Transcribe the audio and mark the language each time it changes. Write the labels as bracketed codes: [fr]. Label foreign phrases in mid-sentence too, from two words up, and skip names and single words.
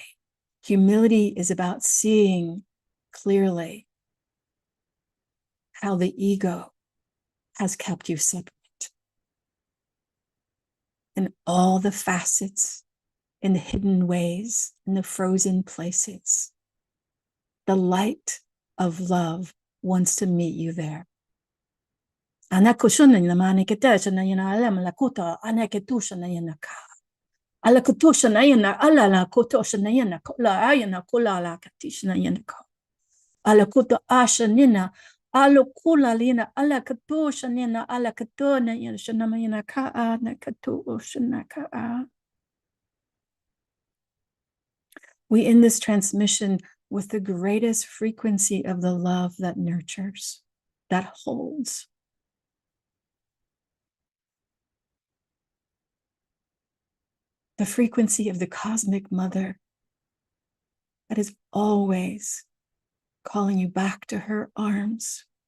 [en] Humility is about seeing clearly how the ego has kept you separate in all the facets, in the hidden ways, in the frozen places. The light of love wants to meet you there. Ala kutosha na yana ala la kutosha na yana la ayana kula la katishna yana ko ala kuto asha nina ala kula lina ala katosha nina ala katona yana shana yana ka na katosha na ka. We end this transmission with the greatest frequency of the love that nurtures, that holds. The frequency of the cosmic mother that is always calling you back to her arms,